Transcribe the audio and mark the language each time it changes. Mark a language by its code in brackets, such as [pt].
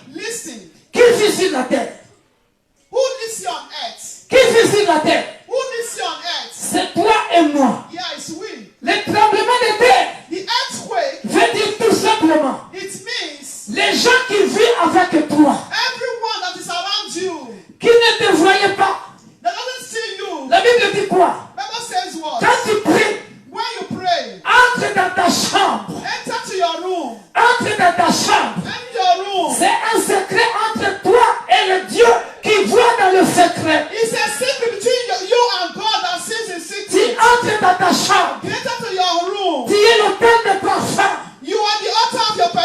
[en] listen, [fr] Qui vit sur la terre? [en] who lives here on earth? [fr] Qui vit sur la terre? [en] Who lives here on earth? [fr] C'est toi et moi. [en] Yeah, it's we. [fr] Le tremblement de terre [en] The earthquake, [fr] veut dire tout simplement [en] it means [fr] les gens qui vivent avec toi, [en] everyone that is around you, [fr] qui ne te voyaient pas. [en] that doesn't see you. [fr] La Bible dit quoi? [en] Bible says what? [fr] Quand tu pries, [en] When you pray, [fr] entre dans ta chambre. [en] enter to your room. [fr] Entre dans ta chambre. [en] Enter your room. [fr] C'est un secret entre toi et le Dieu qui voit dans le secret. [en] It's a secret between you and God that sees in [fr] Tu [en] secret. [fr] entres dans ta chambre. [en] You enter to your room. [fr] Tu es l'autel de parfum. [en] You are the author of your